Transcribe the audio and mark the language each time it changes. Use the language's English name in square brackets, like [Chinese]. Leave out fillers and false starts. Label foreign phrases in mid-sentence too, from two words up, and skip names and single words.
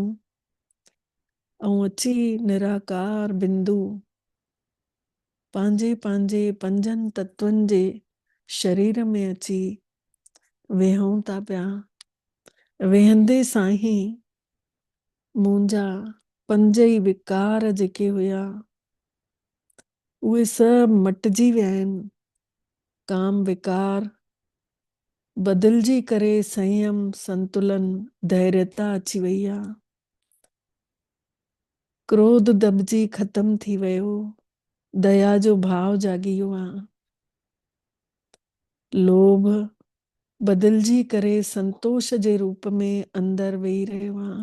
[Sindhi] ऐं अची निराकार बिंदु पंहिंजे पंहिंजे पंजनि तत्वनि जे शरीर में अची वेहूं था पिया। वेहंदे सां ही मुंहिंजा 5 ई विकार जेके हुया उहे सभु मटिजी विया आहिनि। काम विकार बदिलजी करे संयम संतुलन धैर्यता अची वई आहे। क्रोध दबजी ख़त्म थी वियो, दया जो भाव जागी वियो आहे। लोभ बदिलजी करे संतोष जे रूप में अंदर वेही रहियो आहे।